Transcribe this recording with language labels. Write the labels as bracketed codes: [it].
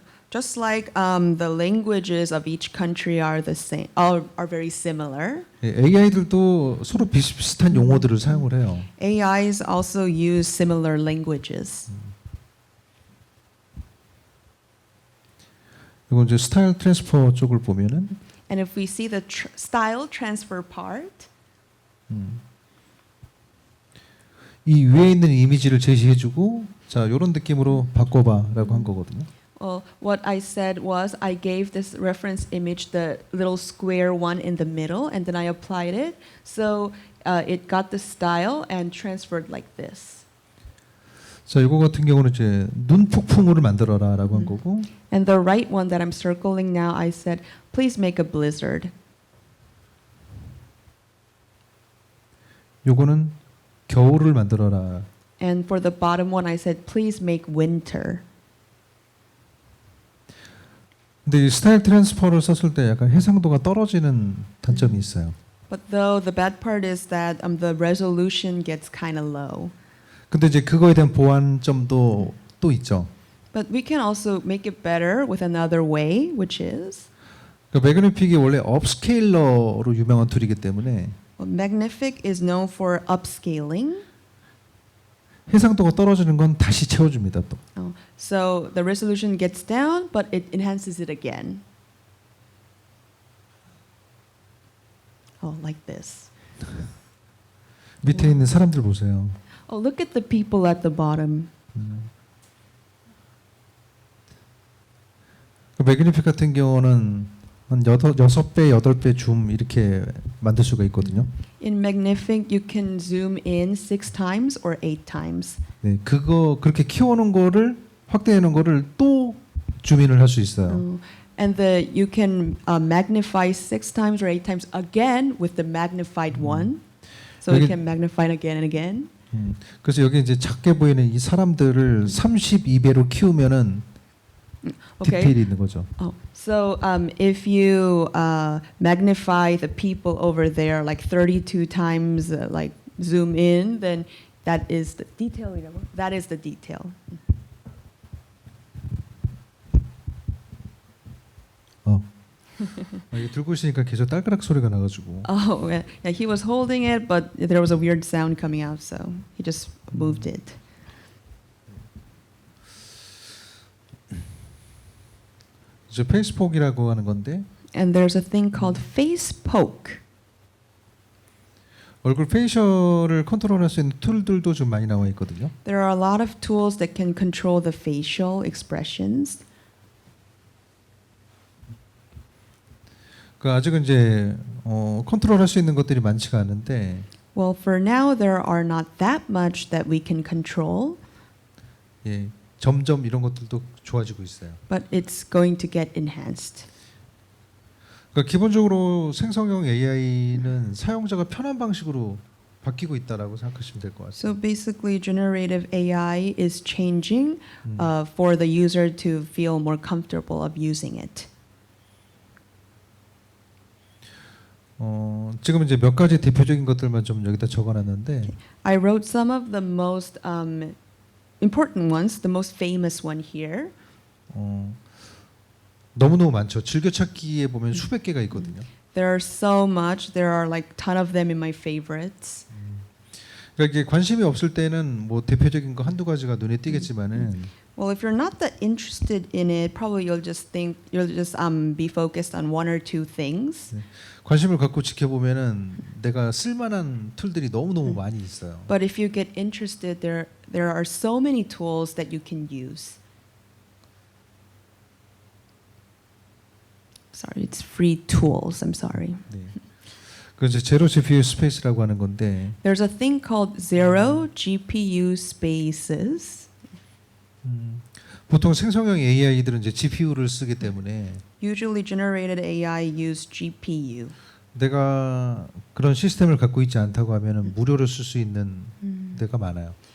[en] Just like the languages of each country are the same, are very similar. [ko] AI들도 서로 비슷비슷한 용어들을 사용을 해요. [en] AIs also use similar languages. [ko] 이거 이제 스타일 트랜스퍼 쪽을 보면은 [en] And if we see the style transfer part, [ko] 이 위에 있는 이미지를 제시해주고 자 이런 느낌으로 바꿔봐라고 한 거거든요. [en] well, what I said was I gave this reference image the little square one in the middle, and then I applied it. So it got the style and transferred like this. [ko] 자 이거 같은 경우는 이제 눈 폭풍우를 만들어라라고 한 거고, [en] And the right one that I'm circling now, I said, please make a blizzard. [ko] 요거는 겨울을 만들어라. [en] And for the bottom one, I said, please make winter. [ko] 근데 이 스타일 트랜스퍼를 썼을 때 약간 해상도가 떨어지는 단점이 있어요. [en] But though the bad part is that the resolution gets kind of low. [ko] 근데 이제 그거에 대한 보완점도 또 있죠. [en] But we can also make it better with another way, which is [ko] 그러니까 매그니픽이 원래 업스케일러로 유명한 툴이기 때문에 [en] Magnific is known for upscaling. [ko] 해상도가 떨어지는 건 다시 채워줍니다 또. [en] So the resolution gets down, but it enhances it again. Oh, like this. [ko] 밑에 있는 사람들 보세요. [en] Oh, look at the people at the bottom. [ko] 매그니픽 같은 경우는 한 6배, 8배 줌 이렇게 만들 수가 있거든요. [en] In Magnific, you can zoom in 6 times or 8 times. [ko] 네, 그거 그렇게 키워놓은 거를 확대해놓은 거를 또 줌인을 할 수 있어요. [en] And you can magnify 6 times or 8 times again with the magnified one. So you [ko] 여기- [en] can magnify it again and again. [ko] 그래서 여기 이제 작게 보이는 이 사람들을 32배로 키우면은 [en] Okay. [ko] 디테일이 있는 거죠. [en] Oh, so if you magnify the people over there like 32 times, like zoom in, then that is the detail. That is the detail. [ko] 이거 들고 있으니까 계속 딸그락 소리가 나가지고. [en] Oh, yeah, he was holding it, but there was a weird sound coming out, so he just moved it. [ko] 이제 페이스폭이라고 하는 건데 [en] And there's a thing called face poke. [ko] 얼굴 페이셜을 컨트롤할 수 있는 툴들도 좀 많이 나와 있거든요. [en] There are a lot of tools that can control the facial expressions. [ko] 그 아직은 이제 컨트롤할 수 있는 것들이 많지가 않은데 [en] Well, for now, there are not that much that we can control, [ko] 예, 점점 이런 것들도 좋아지고 있어요. [en] but it's going to get enhanced. [ko] 그러니까 기본적으로 생성형 AI는 사용자가 편한 방식으로 바뀌고 있다라고 생각하시면 될 것 같아요. [en] So basically, generative AI is changing for the user to feel more comfortable of using it. [ko] 지금 이제 몇 가지 대표적인 것들만 좀 여기다 적어놨는데 [en] I wrote some of the most important ones, the most famous one here. [ko] 너무너무 많죠. 즐겨찾기에 보면 수백 개가 있거든요. [en] There are so much. There are like ton of them in my favorites. [ko] 그러니까 이게 관심이 없을 때는 뭐 대표적인 거 한두 가지가 눈에 띄겠지만은 [en] Well, if you're not that interested in it, probably you'll just be focused on one or two things. [ko] 관심을 갖고 지켜보면은 내가 쓸만한 툴들이 너무너무 많이 있어요. [en] But if you get interested, there are so many tools that you can use. Sorry, it's free tools. I'm sorry. [ko] 네. 그 이제 제로 GPU 스페이스라고 하는 건데 [en] There's a thing called zero GPU spaces. [ko] 보통 생성형 AI들은 이제 GPU를 쓰기 때문에 [en] Usually generated AI use GPU. [ko] 내가 그런 시스템을 갖고 있지 않다고 하면은 무료로 쓸 수 있는 데가 많아요.